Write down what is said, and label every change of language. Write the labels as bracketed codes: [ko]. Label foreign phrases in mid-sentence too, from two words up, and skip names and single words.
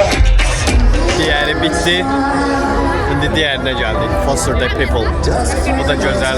[tr] Diğeri bitti. [az] İndi diğerinə gəldik. Foster the People. Bu da gözəl.